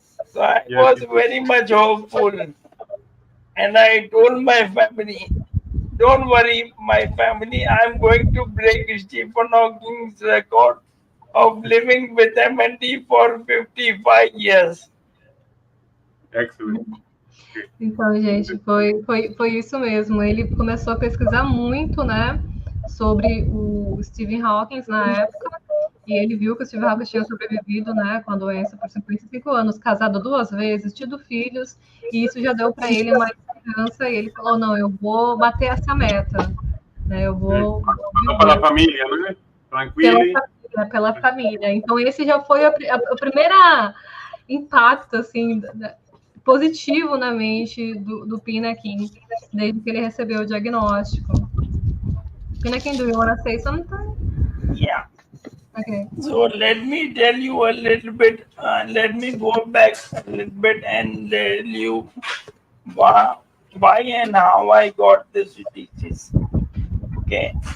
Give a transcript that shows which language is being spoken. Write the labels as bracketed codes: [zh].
[en] So I was very much hopeful, and I told my family, don't worry, my family, I'm going to break Stephen Hawking's record of living with MND for 55 years. Excellent. [pt] Então, gente, foi isso mesmo. Ele começou a pesquisar muito, né, sobre o Stephen Hawking na época, e ele viu que o Stephen Hawking tinha sobrevivido, né, com a doença por 55 anos, casado 2 vezes, tido filhos, e isso já deu para ele uma esperança, e ele falou, não, eu vou bater essa meta, né, eu vou... Pela família, né? Tranquilo. Pela família. Então, esse já foi a primeira impacto, assim, positivo na mente do Pinakin, desde que ele recebeu o diagnóstico. [en] Pinakin, do you want to say something? Yeah. Okay. So let me tell you a little bit, let me go back a little bit and tell you why and how I got this disease. Okay.